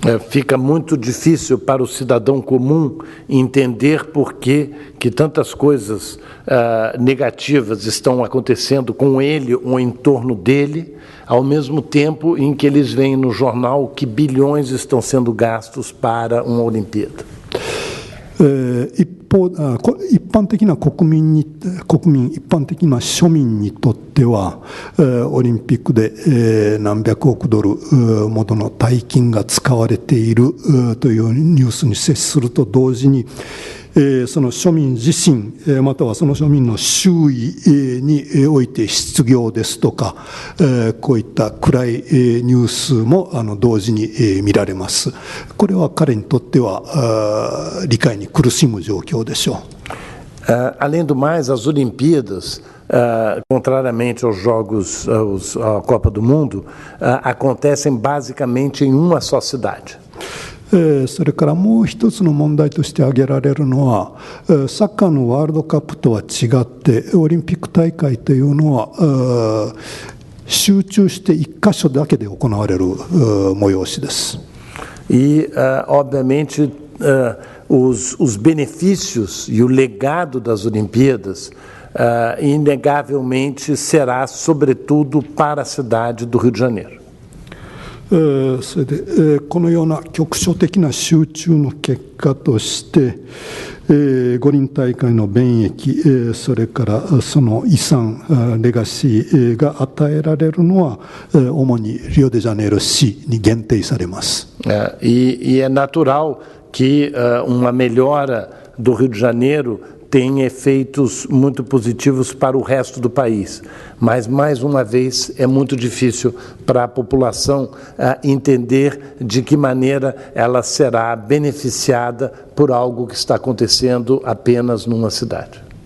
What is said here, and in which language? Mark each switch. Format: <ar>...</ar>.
<pt>Fica muito difícil para o cidadão comum entender por que tantas coisas negativas estão acontecendo com ele ou em torno dele, ao mesmo tempo em que eles veem no jornal que bilhões estão sendo gastos para uma Olimpíada.</pt> <ja>一般的な国民、一般的な庶民にとっては、オリンピックで何百億ドルものの大金が使われているというニュースに接すると同時に、その庶民自身またはその庶民の周囲において失業ですとかこういった暗いニュースも同時に見られます。これは彼にとっては理解に苦しむ状況でしょう。</ja> <pt>Além do mais, as Olimpíadas, contrariamente aos Jogos, à Copa do Mundo, acontecem basicamente em uma só cidade.</pt> <ja>それからもう一つの問題として挙げられるのはサッカーのワールドカップとは違ってオリンピック大会というのは集中して一箇所だけで行われる催しです。</ja> <pt>E, obviamente, os benefícios e o legado das Olimpíadas, inegavelmente, será, sobretudo, para a cidade do Rio de Janeiro.</pt> <ja>それでこのような局所的な集中の結果として五輪大会の便益それからその遺産レガシーが与えられるのは主にリオデジャネイロ市に限定されます。</ja> <pt>E é natural que uma melhora do Rio de Janeiro tem efeitos muito positivos para o resto do país. Mas, mais uma vez, é muito difícil para a população entender de que maneira ela será beneficiada por algo que está acontecendo apenas numa cidade.</pt>